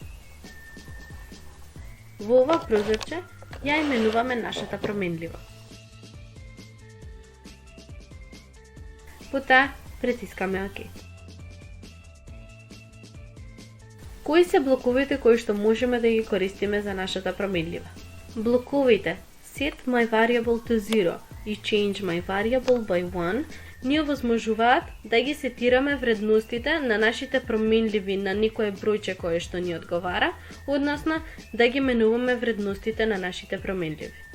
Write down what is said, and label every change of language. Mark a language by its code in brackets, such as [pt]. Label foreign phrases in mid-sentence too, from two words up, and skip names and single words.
[mk] Во ова прозорче ја именуваме нашата променлива. Потоа притискаме ОК. Кои се блоковите кои што можеме да ги користиме за нашата променлива? Блоковите [en] Set my variable to 0 [mk] и [en] Change my variable by 1 [mk] ни овозможуваат да ги сетираме вредностите на нашите променливи на некое бројче кое што ни одговара, односно да ги менуваме вредностите на нашите променливи.